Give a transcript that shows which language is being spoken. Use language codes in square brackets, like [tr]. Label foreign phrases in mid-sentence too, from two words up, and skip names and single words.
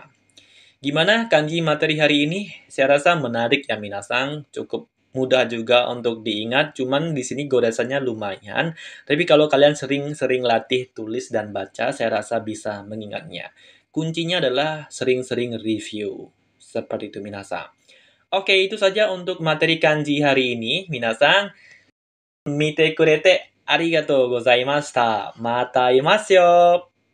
[id] Gimana kanji materi hari ini? Saya rasa menarik ya minasang, cukup mudah juga untuk diingat, cuman di sini goresannya lumayan. Tapi kalau kalian sering-sering latih tulis dan baca, saya rasa bisa mengingatnya. Kuncinya adalah sering-sering review. Seperti itu minasang. Oke, itu saja untuk materi kanji hari ini, minasang. [ja] 見てくれてありがとうございました. またいますよ!